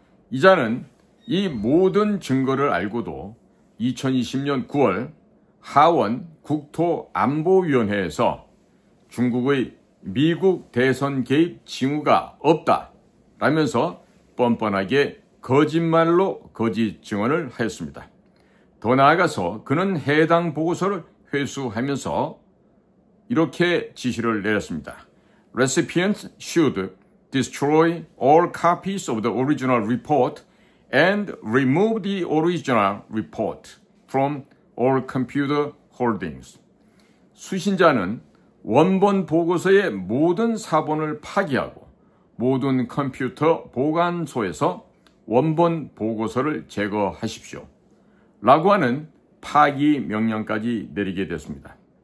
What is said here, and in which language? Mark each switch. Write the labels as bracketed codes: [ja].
[ko] 이 자는 이 모든 증거를 알고도 2020년 9월 하원 국토안보위원회에서 중국의 미국 대선 개입 징후가 없다라면서 뻔뻔하게 거짓말로 거짓 증언을 하였습니다. 더 나아가서 그는 해당 보고서를 회수하면서 이렇게 지시를 내렸습니다. [en] Recipients should destroy all copies of the original report and remove the original report from all computer holdings. [ko] 수신자는 원본 보고서의 모든 사본을 파기하고 모든 컴퓨터 보관소에서 원본 보고서를 제거하십시오. 라고 하는 파기 명령까지 내리게 됐습니다.